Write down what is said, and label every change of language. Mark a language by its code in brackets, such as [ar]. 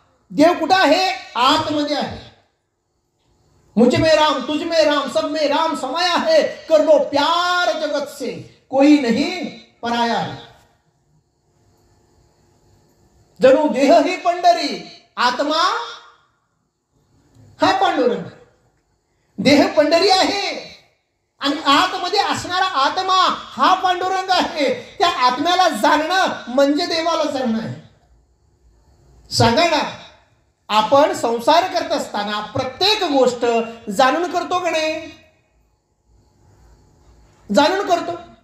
[mr] देव कुठं आहे, आतमध्ये आहे. [hi] मुझ में राम, तुझ में राम, सब में राम समाया है, कर लो प्यार जगत से, कोई नहीं पराया है. [mr] जणू देह ही पंढरी, आत्मा हा पांडुरंग. देह पंढरी आहे आणि आतमध्ये असणारा आत्मा हा पांडुरंग आहे. त्या आत्म्याला जाणणं म्हणजे देवाला जाणणं आहे. सांगा ना, आपण संसार करत असताना प्रत्येक गोष्ट जाणून करतो का नाही, जाणून करतो.